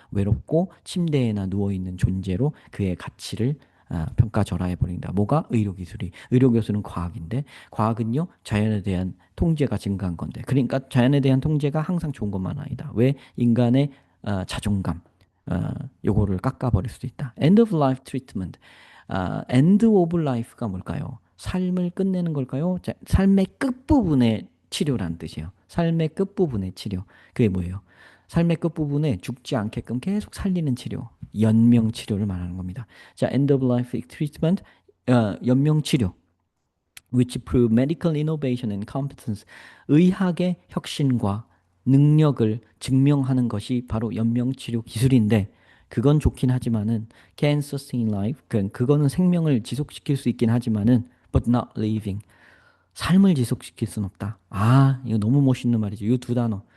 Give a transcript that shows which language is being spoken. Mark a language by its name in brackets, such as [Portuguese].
[Korean] 외롭고 침대에나 누워있는 존재로 그의 가치를 평가절하해 버린다. 뭐가? 의료기술이. 의료기술은 과학인데 과학은요 자연에 대한 통제가 증가한 건데 그러니까 자연에 대한 통제가 항상 좋은 것만 아니다. 왜? 인간의 자존감 요거를 깎아버릴 수도 있다. [English] End of life treatment. [Korean] end of life가 뭘까요? 삶을 끝내는 걸까요? 삶의 끝부분의 치료라는 뜻이에요. 삶의 끝부분의 치료. 그게 뭐예요? 삶의 끝부분에 죽지 않게끔 계속 살리는 치료. 연명 치료를 말하는 겁니다. 자, [English] end of life treatment. [Korean] 연명 치료. [English] which prove medical innovation and competence. [Korean] 의학의 혁신과 능력을 증명하는 것이 바로 연명치료 기술인데 그건 좋긴 하지만은 [English] can sustain life. [Korean] 그거는 생명을 지속시킬 수 있긴 하지만은 [English] but not living. [Korean] 삶을 지속시킬 순 없다. 아, 이거 너무 멋있는 말이죠. 이 두 단어.